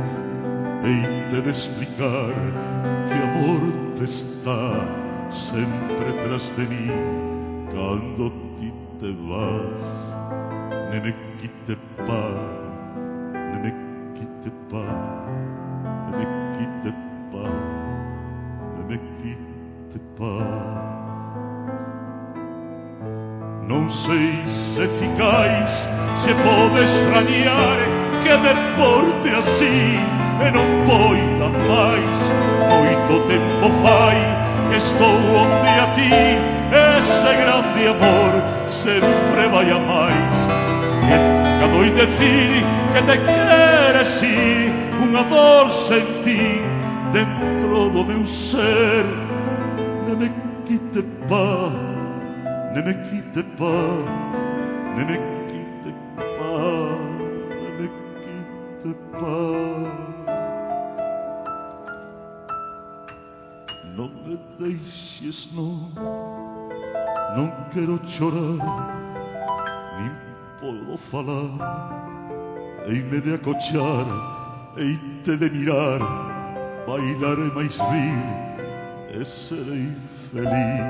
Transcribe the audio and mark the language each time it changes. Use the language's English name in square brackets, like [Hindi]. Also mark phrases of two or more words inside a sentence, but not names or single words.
[Galician] Heite de explicar que amor te está sempre tras de mí cando ti te vas. [French] Ne me quite pa, ne me quite pa, ne me quite pa, ne me quite pa. [Galician] Non sei se ficais, se pode extrañar que me porte así e non poida máis. Moito tempo fai que estou onde a ti, ese grande amor sempre vai a máis. Que escadoi decir que te queres ir, unha dor sentí dentro do meu ser. [French] Ne me quite pa, ne me quite pa, ne me quite pa, ne me quite pa. [Galician] Non me deixes non, non quero chorar, nin podo falar. Heime de acochar, heite de mirar, bailar e máis rir, e serei feliz.